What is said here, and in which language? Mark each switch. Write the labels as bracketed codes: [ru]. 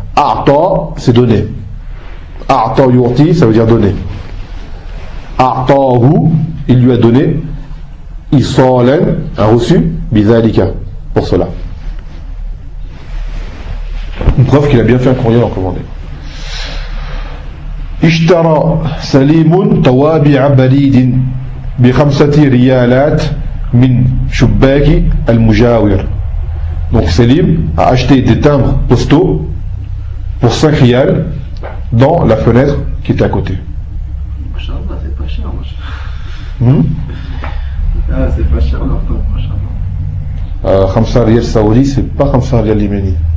[fr] A'ta, c'est donner. A'ta yurti, ça veut dire donner. A'ta'hu, il lui a donné. Isalan, un reçu. Bizalika, pour cela. Une preuve qu'il a bien fait un courrier en commandé. [ar] اشترى سليم توابع بريد بخمسة ريالات من شباك المجاور. [fr] Donc Selim a acheté des timbres postaux pour 5 rial dans la fenêtre qui était à côté. C'est pas cher, Ah, c'est pas cher, l'entente, Mashallah. 5 rial saoudi, c'est pas 5 rial yéménite.